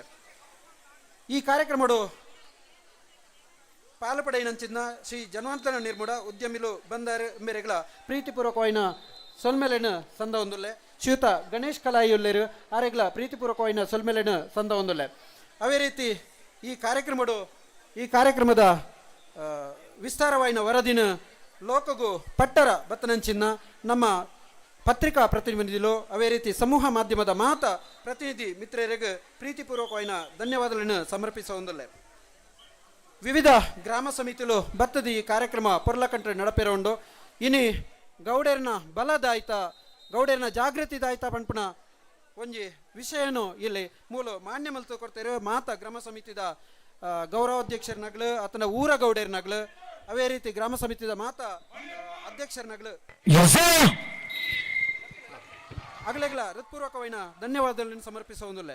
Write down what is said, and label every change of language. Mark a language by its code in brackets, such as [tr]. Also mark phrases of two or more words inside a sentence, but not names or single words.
[tcy] ಈ ಕಾರ್ಯಕ್ರಮಡು ಪಾಲು ಪಡೆಯಿನಂಚಿನ ಶ್ರೀ ಜನ್ವಂತನ ನಿರ್ಮೂಢ ಉದ್ಯಮಿಲು ಬಂದಾರು ಇಂಬೆರೆಗಳ ಪ್ರೀತಿಪೂರ್ವಕವಾಯಿನ ಸೊಲ್ಮೆಲೆಯನ್ನು ಸಂದ ಹೊಂದಲೆ. ಶ್ರೀಯುತ ಗಣೇಶ್ ಕಲಾಯಿಯುಲ್ಲೇರು ಆರೆಗ್ಲ ಪ್ರೀತಿಪೂರ್ವಕವಾಯಿನ ಸೊಲ್ಮೆಲೆಯನ್ನು ಸಂದ ಹೊಂದಲೆ. ಅವೇ ರೀತಿ ಈ ಕಾರ್ಯಕ್ರಮದ ವಿಸ್ತಾರವಾಯಿನ ವರದಿನ ಲೋಕಗು ಪಟ್ಟರ ಬತ್ತನಂಚಿನ ನಮ್ಮ ಪತ್ರಿಕಾ ಪ್ರತಿನಿಧಿಗಳು ಅವೇ ರೀತಿ ಸಮೂಹ ಮಾಧ್ಯಮದ ಮಾತ ಪ್ರತಿನಿಧಿ ಮಿತ್ರರಿಗೆ ಪ್ರೀತಿಪೂರ್ವಕವಾಯಿನ ಧನ್ಯವಾದಗಳನ್ನು ಸಮರ್ಪಿಸುವುದಿಲ್ಲ. ವಿವಿಧ ಗ್ರಾಮ ಸಮಿತಿಗಳು ಬತ್ತದ ಈ ಕಾರ್ಯಕ್ರಮ ಪೊರ್ಲಕಂಟ್ರೆ ನಡಪೆರೋಂಡು ಇನಿ ಗೌಡೇರನ ಬಲದಾಯ್ತ ಗೌಡೇರನ ಜಾಗೃತಿದಾಯ್ತ ಪಂಪನ ಒಂಜಿ ವಿಷಯನು ಇಲ್ಲಿ ಮೂಲ ಮಾನ್ಯ ಮಲ್ತು ಕೊಡ್ತಾರೆ ಮಾತ ಗ್ರಾಮ ಸಮಿತಿದ ಗೌರವಾಧ್ಯಕ್ಷರನಾಗ್ಲು ಆತನ ಊರ ಗೌಡೇರ್ನಾಗ್ಲು ಅವೇ ರೀತಿ ಗ್ರಾಮ ಸಮಿತಿದ ಮಾತ ಅಧ್ಯಕ್ಷರನಾಗ್ಲು ಅಗಲೆಗ್ಲ ಹೃತ್ಪೂರ್ವಕವಾಯಿನ ಧನ್ಯವಾದಗಳನ್ನು ಸಮರ್ಪಿಸುವುದಿಲ್ಲ.